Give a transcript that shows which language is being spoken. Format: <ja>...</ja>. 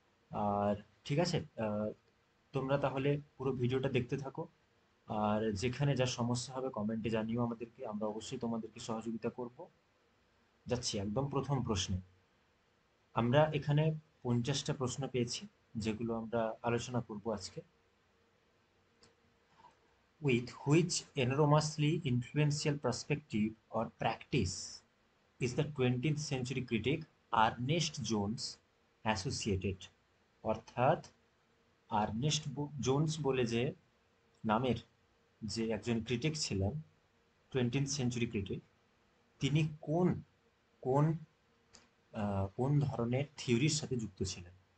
<bn>আর ঠিক আছে, তোমরা তাহলে পুরো ভিডিওটা দেখতে থাকো। আর যেখানে যা সমস্যা হবে কমেন্টে জানিও আমাদেরকে, আমরা অবশ্যই তোমাদেরকে সহযোগিতা করব। যাচ্ছি একদম প্রথম প্রশ্নে। আমরা এখানে 50টা প্রশ্ন পেয়েছি যেগুলো আমরা আলোচনা করব আজকে।</bn> <en>With which enormously influential perspective or practice is the 20th century critic Ernest Jones associated?</en> <bn>অর্থাৎ আর্নেস্ট জোন্স বলে যে নামের যে একজন ক্রিটিক ছিলেন, 20th সেঞ্চুরি ক্রিটিক, তিনি কোন কোন কোন ধরনের থিওরির সাথে যুক্ত ছিলেন?</bn>